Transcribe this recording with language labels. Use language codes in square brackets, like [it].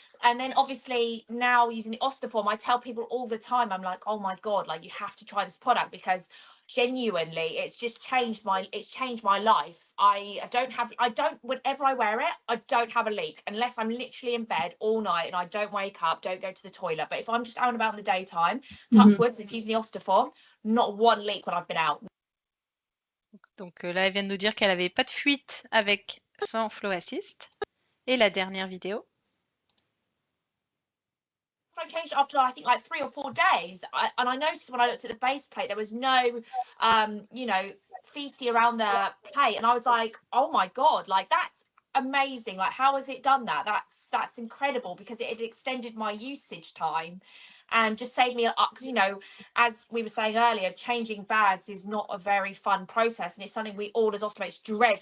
[en] And then obviously now using the Ostoform, I tell people all the time, I'm like, oh my God, like you have to try this product because genuinely it's changed my life. Whenever I wear it, I don't have a leak unless I'm literally in bed all night and I don't wake up, don't go to the toilet. But if I'm just out and about in the daytime, touch wood, since using the Ostoform, not one leak when I've been out. [fr] Donc là, elle vient de nous dire qu'elle n'avait pas de fuite avec son Flow Assist. Et la dernière vidéo. [en] I changed it after I think like 3 or 4 days, and I noticed when I looked at the base plate there was no feces around the plate, and I was like, oh my God, like that's amazing, like how has it done that? That's incredible because it had extended my usage time and just saved me because as we were saying earlier, changing bags is not a very fun process, and it's something we all as ostomates dread.